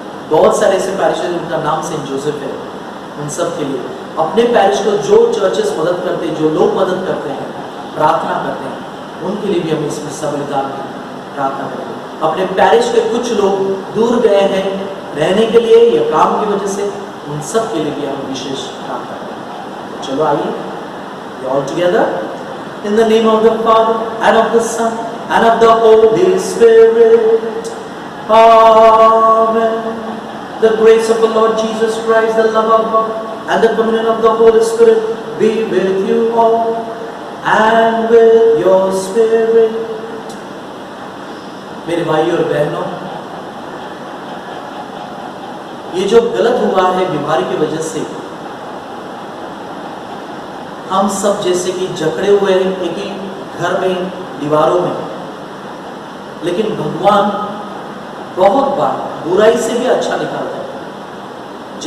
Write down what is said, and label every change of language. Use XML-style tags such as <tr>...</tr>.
<hi>बहुत सारे ऐसे पैरिश हैं जिनका नाम सेंट जोसेफ है, उन सब के लिए, अपने पैरिश को जो चर्चेस मदद करते हैं, जो लोग मदद करते हैं, प्रार्थना करते हैं, उनके लिए भी हम इस मिस्सा बलिदान में प्रार्थना करेंगे। अपने पैरिश के कुछ लोग दूर गए हैं रहने के लिए या काम की वजह से, उन सब के लिए भी हम विशेष प्रार्थना करेंगे। तो चलो आइए,</hi> <en>all together in the name of the Father and of the Son and of the Holy Spirit. Amen. The grace of the Lord Jesus Christ, the love of God, and the communion of the Holy Spirit be with you all and with your spirit.</en> <hi>मेरे भाइयों और बहनों, ये जो गलत हुआ है बीमारी की वजह से, हम सब जैसे कि जकड़े हुए हैं एक ही घर में, दीवारों में, लेकिन भगवान बहुत बार बुराई से भी अच्छा निकालता है।</hi>